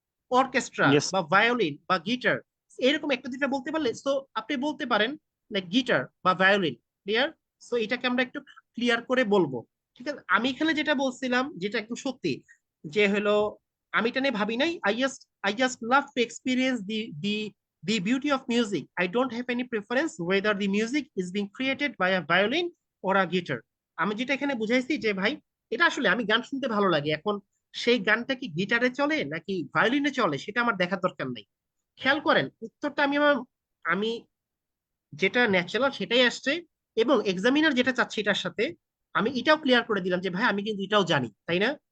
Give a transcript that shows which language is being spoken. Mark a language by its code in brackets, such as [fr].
[bn] Orchestra [en] Yes. [bn] বা violin বা guitar, এরকম একটা দুইটা বলতে পারলে সো আপনি বলতে পারেন লাইক গিটার বা ভায়োলিন। ক্লিয়ার? সো এটাকে আমরা একটু ক্লিয়ার করে বলবো, ঠিক আছে? আমি এখানে যেটা বলছিলাম যেটা একদম সত্যি, যে হলো আমি এটা নিয়ে ভাবি নাই। [en] I just love to experience the beauty of music. I don't have any preference whether the music is being created by a violin or a guitar. [bn] আমি যেটা এখানে বুঝাইছি যে ভাই এটা আসলে আমি গান শুনতে ভালো লাগে, এখন সেই গানটা কি গিটারে চলে নাকি ভায়োলিনে চলে সেটা আমার দেখার দরকার নাই। খেয়াল করেন উত্তরটা আমি যেটা ন্যাচারাল সেটাই আসছে, এবং এক্সামিনার যেটা চাচ্ছে এটার সাথে আমি এটাও ক্লিয়ার করে দিলাম যে ভাই আমি কিন্তু এটাও জানি, তাই না?